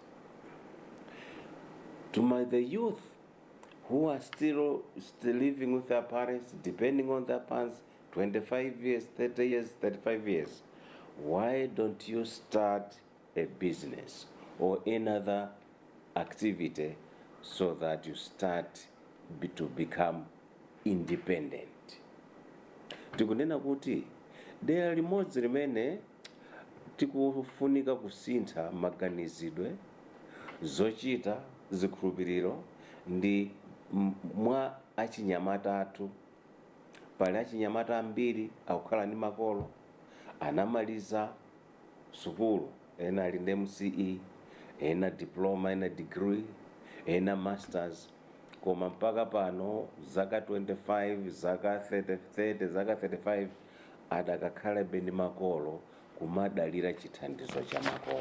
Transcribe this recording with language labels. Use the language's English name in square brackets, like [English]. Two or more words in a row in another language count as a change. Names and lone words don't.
[English] To the youth who are still living with their parents, depending on their parents, 25 years, 30 years, 35 years, why don't you start a business or another activity so that you start to become independent? [Nyanja] Tikunena kuti dera limodzi limene tikufunika kusintha maganizidwe, zochita, zikhulupiriro ndi mwa achinyamata athu. Pali achinyamata ambiri akukhala ndi makolo, anamaliza sukulu, ena ali ndi MCE, ena diploma, ena degree, ena masters, koma mpaka pano zaka 25, zaka 30, zaka 35 adakakhala ndi makolo kumadalira chithandizo cha makolo.